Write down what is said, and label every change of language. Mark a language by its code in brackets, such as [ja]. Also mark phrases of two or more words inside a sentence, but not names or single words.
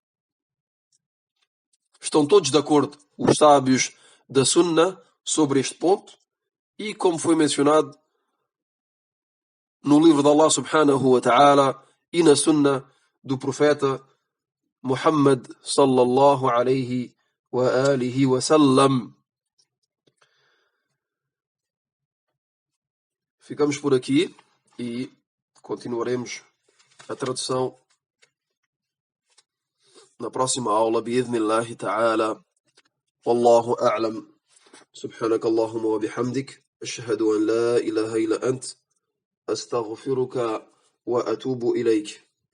[pt] Estão todos de acordo, os sábios da sunna, sobre este ponto, e como foi mencionado no livro de Allah [ar] سبحانه وتعالى [pt] e na sunna do profeta Muhammad [ar] صلى الله عليه وآله وسلم. [pt] Ficamos por aqui e continuaremos a tradução na próxima aula, [ar] بإذن الله تعالى. والله أعلم. سبحانك اللهم وبحمدك. أشهد أن لا إله إلا أنت. أستغفرك وأتوب إليك.